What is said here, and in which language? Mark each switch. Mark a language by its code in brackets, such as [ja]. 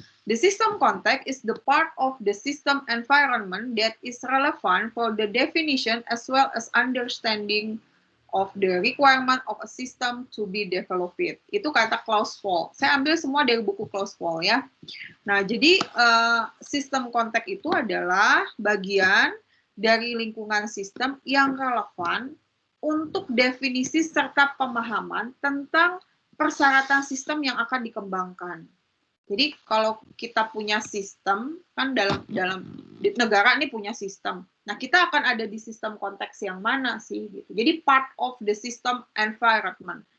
[en] The system context is the part of the system environment that is relevant for the definition as well as understanding of the requirement of a system to be developed. [id] Itu kata Clausewitz. Saya ambil semua dari buku Clausewitz ya. Nah, jadi sistem konteks itu adalah bagian dari lingkungan sistem yang relevan untuk definisi serta pemahaman tentang persyaratan sistem yang akan dikembangkan. Jadi kalau kita punya sistem, kan dalam negara ini punya sistem. Nah, kita akan ada di sistem konteks yang mana sih? Gitu. Jadi [en] part of the system environment.